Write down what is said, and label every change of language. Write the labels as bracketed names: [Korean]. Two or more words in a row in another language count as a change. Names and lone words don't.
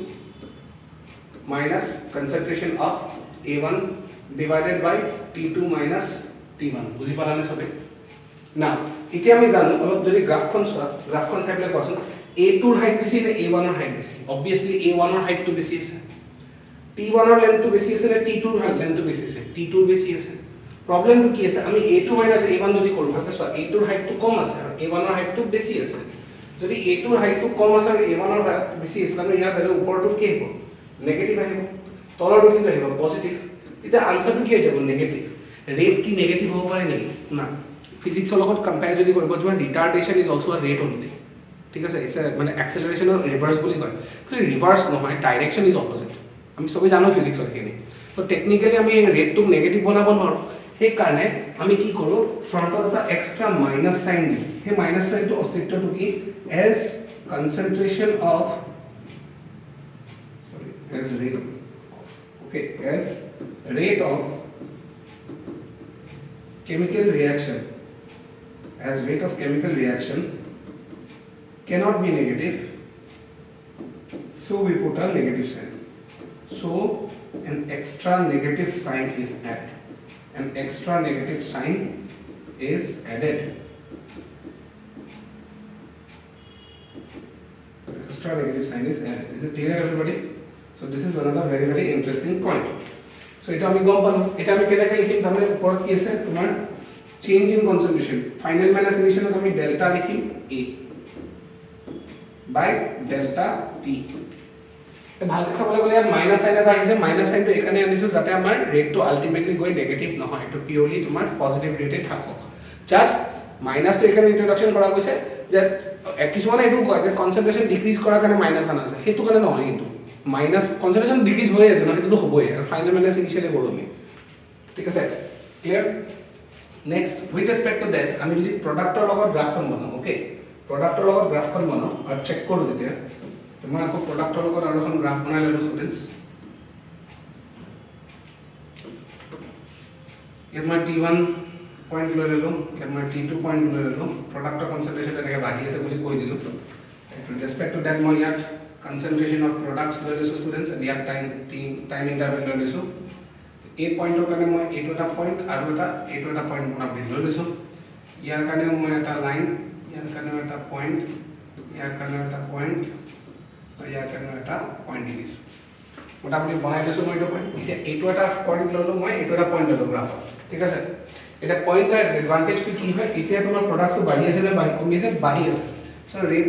[English] minus concentration of a1 divided by t2 minus t1 [Assamese] বুজি পালা না সবে না এতিয়া আমি জানো অলপ যদি গ্রাফখন চাই পেলাই কোৱাচোন a2 ৰ হাইট বেছি নে a1 ৰ হাইট বেছি obviously a1 ৰ হাইটটো বেছি আছে t1 ৰ লেন্থটো বেছি আছে নে t2 ৰ লেন্থটো বেছি আছে t2 ৰ বেছি আছে প্ৰবলেমটো কি আছে আমি a2 a1 যদি কৰো ভালকে চোৱা a2 ৰ হাইটটো কম আছে আৰু a1 ৰ হাইটটো বেছি আছে যদি a2 ৰ হাইটটো কম আছে আৰু a1 ৰ হাইটটো বেছি আছে মানে ইয়াৰ ভ্যালু ওপৰটো কি হ'ব নেগেটিভ আহিব তলৰটো কি আহিব পজিটিভ এটা আনসারটো কি হৈ যাব [English] negative rate [Assamese] কি নেগেটিভ হ'ব পাৰে নেকি না ফিজিক্সৰ লগত কম্পেয়াৰ যদি কৰিব যোৱা [English] retardation is also a rate only [Assamese] ঠিক আছে ইটস মানে [English] acceleration or reverse [Assamese] বুলি কয় কিন্তু ৰিভাৰ্স নহয় [English] direction is opposite [Assamese] আমি সবে জানো ফিজিক্সৰ খিনি তো টেকনিক্যালি আমি ৰেটটো নেগেটিভ বনাব নোৱাৰো সেই কাৰণে আমি কি কৰো ফ্ৰন্টত এটা [English] extra minus sign [Assamese] দিম সেই [English] minus sign [Assamese] অস্তিত্বটো কি [English] as concentration of as rate as rate of chemical reaction cannot be negative so we put a negative sign so an extra negative sign is added extra negative sign is added is it clear everybody So this is another very very interesting point. [Assamese] So এটা আমি গম পালো এটা আমি কেনেকৈ লিখিম তাহলে ওপৰত কি আছে তোমাৰ [English] change in concentration final minus initial [Assamese] আমি ডেল্টা লিখিম [English] a by delta t [Assamese] এ ভালকৈ চাবলৈ গ'লে ইয়াত [English] minus sign [Assamese] এটা আহিছে [English] minus sign [Assamese] এখানে আনিছো যাতে আমাৰ ৰেটটো আলটিমেটলি গৈ নেগেটিভ নহয় এটো পিওৰলি তোমাৰ [English] positive rate [Assamese] থাকক [English] just minus [Assamese] এখানে ইন্ট্রোডাকশন কৰা গৈছে যে কিছুমানে এটো কয় যে [English] concentration decrease [Assamese] কৰাৰ কাৰণে মাইনাস আনা আছে হেতু কাৰণে নহয় কিন্তু মাইনাস [English] concentration decrease [Assamese] হৈ আছে না সেইটো হ'বই আৰু [English] final minus initially [Assamese] কৰোঁ আমি ঠিক আছে [English] clear next with respect to that [Assamese] আমি যদি প্ৰডাক্টৰ লগত গ্ৰাফখন বনাও ওকে প্ৰডাক্টৰ লগত গ্ৰাফখন বনাও আৰু চেক কৰোঁ তেতিয়া তোমাৰ আকৌ প্ৰডাক্টৰ লগত আৰু এখন গ্ৰাফ বনাই ললো ষ্টুডেন্টস ইয়াত মই t1 পইণ্ট লৈ ললো ইয়াত মই t2 পইণ্ট লৈ ললো প্ৰডাক্টৰ কনসেন্ট্রেশন এনেকৈ বাঢ়ি আছে বুলি কৈ দিলো [English] with respect to that [Assamese] মই ইয়াত [English] concentration of products [Assamese] লৈ লৈছো [English] students and [Assamese] ইয়াত [English] time interval [Assamese] লৈ লৈছো এই পইণ্টৰ কাৰণে মই এইটো এটা পইণ্ট আৰু এইটো এটা পইণ্ট বনাব লৈ লৈছো ইয়াৰ কাৰণে মই এটা লাইন ইয়াৰ কাৰণে এটা পইণ্ট ইয়াৰ কাৰণে এটা পইণ্ট আৰু ইয়াৰ কাৰণে এটা পইণ্ট দিছো মোটামুটি বনাই লৈছো মই এইটো পইণ্ট এতিয়া এইটো এটা পইণ্ট ললো মই এইটো এটা পইণ্ট ললো গ্ৰাফত ঠিক আছে এটা পইণ্টৰ এডভান্টেজটো কি হয় এতিয়া তোমাৰ প্ৰডাক্টটো বাঢ়ি আছে নে কমি আছে বাঢ়ি আছে [English] So rate